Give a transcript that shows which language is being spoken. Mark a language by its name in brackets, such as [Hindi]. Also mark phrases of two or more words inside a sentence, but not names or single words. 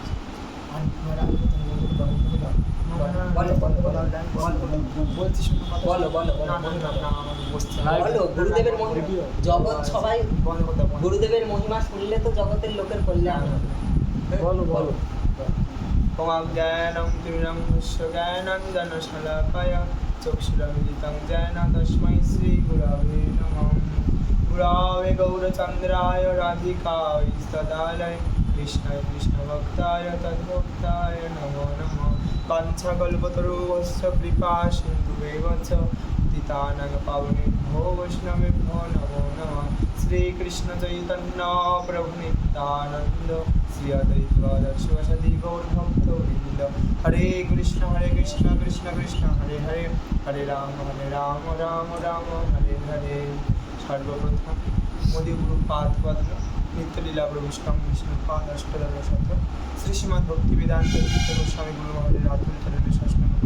[Bangla] গুরুদেবের জগৎ সবাই গুরুদেবের মহিমা শুনলে তো জগতের লোকের কল্যাণ হবে। বলো বলো। [Sanskrit] জ্ঞানং তিমিরং জ্ঞানাঞ্জনশলাকায় চক্ষুরমিলিतं येन তস্मै শ্রীগুরবে নমঃ। গুরবে গৌরচন্দ্রায় রাধিকায় তদালয় কৃষ্ণায় কৃষ্ণভক্তায় তদ্ভক্তায় নমো নমঃ। বাঞ্ছাকল্পতরুভ্যশ্চ কৃপা সিন্ধুবেব চ পতিতানাং পাবনেভ্যো বৈষ্ণবেভ্যো নমো নমঃ। [Bangla] শ্রীকৃষ্ণ চৈতন্য প্রভু নিত্যানন্দ শ্রী অদ্বৈত শিবাসাদি গৌরভক্তবৃন্দ। [Sanskrit] হরে কৃষ্ণ কৃষ্ণ কৃষ্ণ হরে হরে, হরে রাম রাম রাম হরে হরে। [Bangla] সর্বপ্রথম মদিগুরুপাদ পদ্ম নিত্যলীলা প্রবিষ্টং বিষ্ণুপাদ অষ্টদল শত শ্রী শ্রীমদ্ ভক্তিবেদান্ত তীর্থ গোস্বামী গুরু মহারাজের আতুল চরণে ষষ্ঠম